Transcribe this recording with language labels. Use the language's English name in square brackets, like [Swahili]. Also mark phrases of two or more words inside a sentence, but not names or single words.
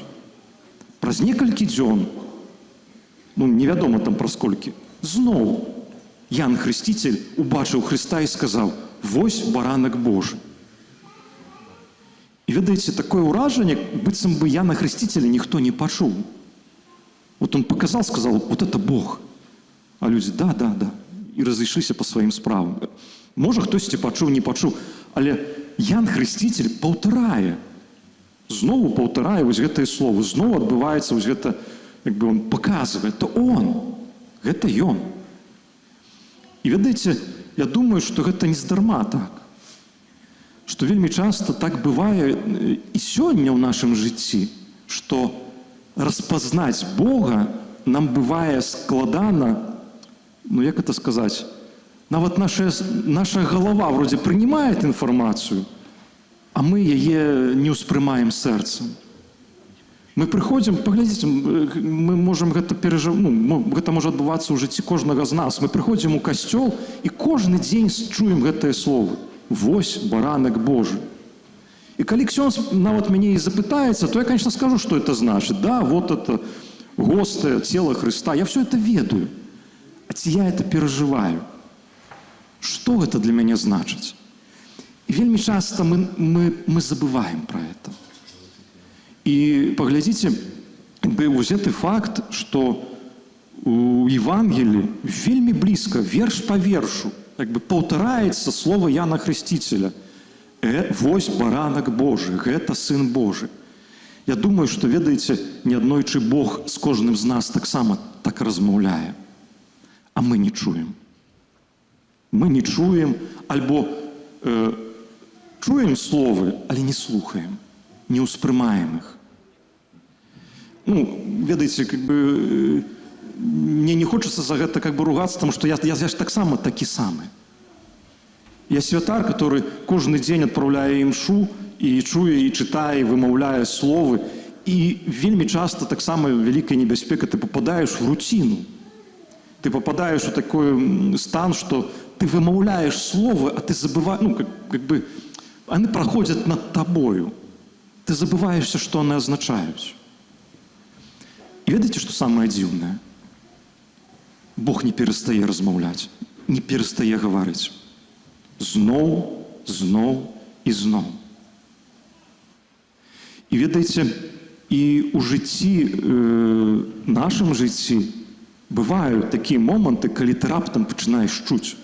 [Belarusian] Праз некалькі дзён, невядома там праз колькі, зноў Ян Хреститель убачыў Христа і сказаў: «Вось баранак Божий». І ведаеце, такое ўражанне, быццам бы Яна Хрысціцеля ніхто не пачуў. [Russian] Вот он показал, сказал, вот это Бог. А люди, [Belarusian] да, і разышліся по сваім справам. Можа, хтосьці пачуў, не пачуў, але Ян Хрысціцель паўтарае, зноў паўтарае вось гэтыя словы, зноў адбываецца вось гэта, як бы он паказвае, то он, гэта ён. І ведаеце, я думаю, што гэта не здарма так. Што вельмі часта так бывае і сёння ў нашым жыцці, што распазнаць Бога нам бывае складана, ну як это сказаць, нават наша [Russian] голова вроде [Belarusian] прынимает інфармацыю, а мы яе не ўспрымаем сэрцам. Мы прыходзім, паглядзіце, мы можам гэта гэта можа адбывацца ў жыцці кожнага з нас. Мы прыходзім у касцёл і кожны дзень чуем гэтыя словы. Вось баранак Божий. И калі ксёндз нават мяне і запытаецца, [Russian] то я, конечно, скажу, что это значит. Да, вот это гостое тело Христа. Я все это ведаю. А ці я это переживаю? Что это для мяне значыць? И вельмі часто мы забываем про это. И поглядите, [Belarusian] вось гэты факт, [Russian] что у Евангелии [Belarusian] вельмі близко, верш по вершу, как бы паўтараецца слово Яна Хрысціцеля. Вось баранак Божий, гэта Сын Божий. [Russian] Я думаю, что, [Belarusian] ведаеце, неаднойчы Бог з кожным з нас таксама так размаўляе. А мы не чуем. Мы не чуем, альбо чуем словы, але не слухаем, не ўспрымаем іх. Ну, ведаеце, [Russian] как бы мне не хочется за гэта как бы ругацца, потому что я ж [Belarusian] таксама такі самы. Я святар, который кожны дзень адпраўляе імшу і чуе, і чытае, і вымаўляе словы. І вельмі часта таксама вялікая небяспека, [Russian] ты попадаешь в рутину. Ты попадаешь в такой стан, что ты [Belarusian] вымаўляешь словы, [Russian] а ты забываешь, ну, как бы, они проходят над тобою. Ты забываешься, что они означают. И ведаеце, что самое дзіўнае? Бог не перестае размаўляць, не перестае гаварыць. [Belarusian] Зноў, зноў і зноў. І ведаеце, і ў жыцці, нашым жыцці, бываюць такія моманты, калі ты раптам пачынаеш чуць.